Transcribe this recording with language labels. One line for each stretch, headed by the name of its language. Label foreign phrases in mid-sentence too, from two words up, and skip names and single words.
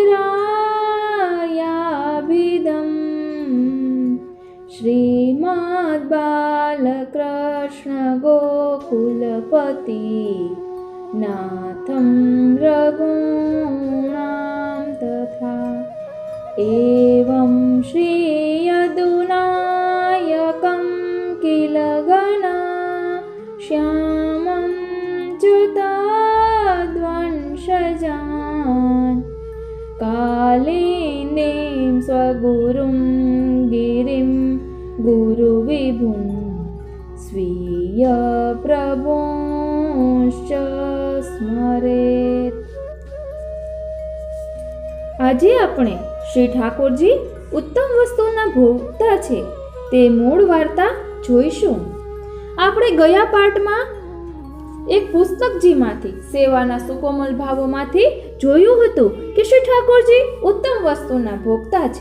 Sanskrit: रायाभिदं श्रीमद् बालकृष्ण गोकुलपति नाथं रघुणां तथा एवं श्री यदुनायकं किल गणा श्यामं च्युताद्वंशजान् कालिन्दीं स्वगुरुं गिरिं गुरुविभुं स्वीय प्रभुश्च स्मरेत्.
Gujarati: આજે આપણે શ્રી ઠાકોરજી ઉત્તમ વસ્તુના ભોગતા છે તે મૂળ વાર્તા જોઈશું. આપણે ગયા પાઠમાં એક પુસ્તકજીમાંથી, સેવાના સુકોમલ ભાવોમાંથી જોયું હતું કે શ્રી ઠાકોરજી ઉત્તમ વસ્તુના ભોગતા છે.